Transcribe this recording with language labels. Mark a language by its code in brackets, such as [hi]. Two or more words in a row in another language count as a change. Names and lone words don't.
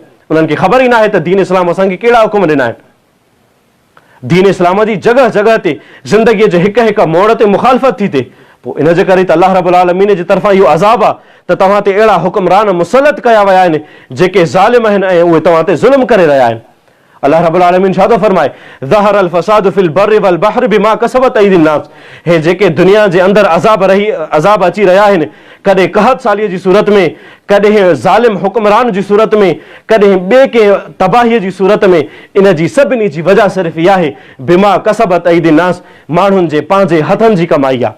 [sd] उन्हनि खे ख़बर ई न आहे त दीन इस्लाम असांखे कहिड़ा हुकुम ॾिना आहिनि। दीन इस्लाम जी जॻह जॻह ते ज़िंदगीअ जे हिक हिक मोड़ ते मुखालफ़त थी थिए। पोइ इन जे करे त [ar] الله رب العالمين [sd] जी तरफ़ां इहो अज़ाब आहे त तव्हां ते अहिड़ा हुक्मरान मुसलत कया विया आहिनि जेके ज़ालिम आहिनि ऐं उहे तव्हां ते ज़ुल्म करे रहिया आहिनि। [ar] الله رب العالمين [sd] छा थो फरमाए? [ar] ظهر الفساد في البر والبحر بما كسبت أيدي الناس. [sd] हे जेके दुनिया जे अंदरि अज़ाब अची रहिया आहिनि, कॾहिं कहत सालीअ जी सूरत में, कॾहिं ज़ालिम हुक्मरान जी सूरत में, कॾहिं ॿिए कंहिं तबाहीअ जी सूरत में, इन जी सभिनी जी वजह सिर्फ़ इहा आहे [ar] بما كسبت أيدي الناس, [sd] माण्हुनि जे पंहिंजे हथनि जी कमाई आहे।